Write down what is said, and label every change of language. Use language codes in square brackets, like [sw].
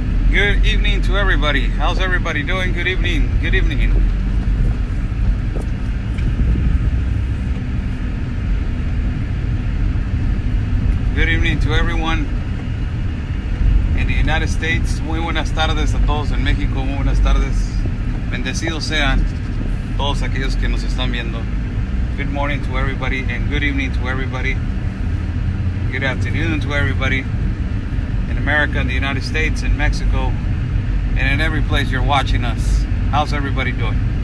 [en] Good evening to everybody. How's everybody doing? Good evening. Good evening. Good evening to everyone in the United States. [es] Muy buenas tardes a todos en México. Muy buenas tardes. Bendecidos sean todos aquellos que nos están viendo. [en] Good morning to everybody and good evening to everybody. Good afternoon to everybody in America, in the United States, in Mexico, and in every place you're watching us. How's everybody doing?